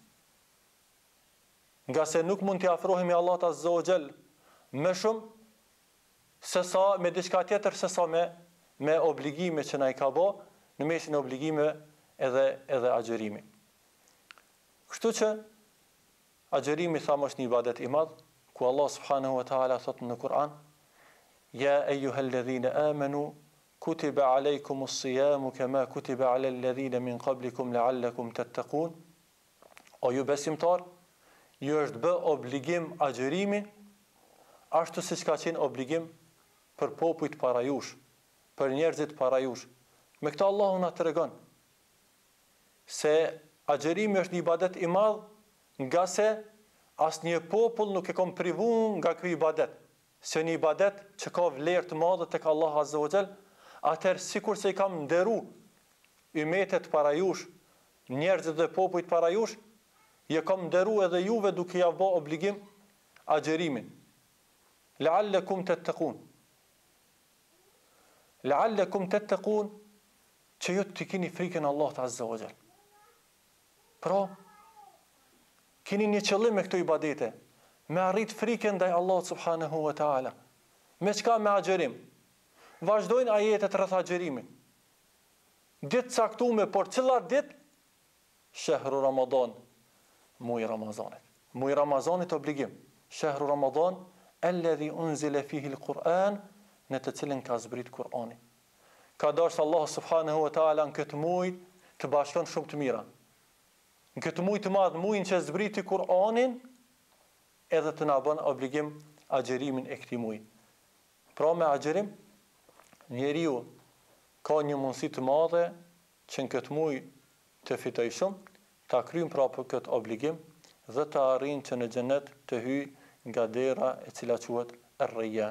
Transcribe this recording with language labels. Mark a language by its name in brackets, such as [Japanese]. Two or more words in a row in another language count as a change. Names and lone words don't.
[Albanian] Nga se nuk mund t'i afrohemi Allahut [Arabic] عز وجل [Albanian] më shumë se sa me diçka tjetër se sa me obligime që na i ka bë, në mesin e obligimeve edhe agjerimi. Kështu që agjerimi thamë është një ibadet i madh, [Arabic] ku الله سبحانه وتعالى [Albanian] thot në Kur'an: [Arabic] يا أيها الذين آمنوا كتب عليكم الصيام كما كتب على الذين من قبلكم لعلكم تتقون. [Albanian] O ju besimtar, ju është bë obligim agjerimi, ashtu siç ka qenë obligim për popujt para jush, për njerëzit para jush. Me këtë Allahu na tregon se agjerimi është një ibadet i madh, nga se asnjë popull nuk e ka privuar nga ky ibadet, se një ibadet që ka vlerë të madhe tek Allah [Arabic] عز وجل. [Albanian] Atëherë sikur se i kam nderu ymetet para jush, njerëzit dhe popujt para jush, je kam nderu edhe juve duke ja bë obligim agjerimin. [Arabic] لعلكم تتقون. لعلكم تتقون, [Albanian] që ju të keni frikën Allahut [Arabic] عز وجل. [Albanian] Pra, keni një qëllim me këto ibadete, me arrit frikën ndaj Allahut [Arabic] سبحانه وتعالى. [Albanian] Me çka? Me agjerim. Vazhdojnë ajetet rreth agjerimit. Ditë caktuar, por cila ditë? [Arabic] شهر رمضان, [Albanian] muaj Ramazanit. Muaj Ramazanit obligim. [Arabic] شهر رمضان الذي أنزل فيه القرآن, [Albanian] në të cilin ka zbrit Kur'ani. Ka dashur Allah [Arabic] سبحانه وتعالى [Albanian] në këtë muaj të bashkon shumë të mira. Në këtë muaj të madh, muajin që zbriti Kur'anin, edhe të na bën obligim agjerimin e këtij muaji. Pra me agjerim, njeriu ka një mundësi të madhe që në këtë muaj të fitoj shumë, ta kryjnë prapë këtë obligim dhe të arrijnë që në xhenet të hyjë nga dera e cila quhet Ar-Rayyan.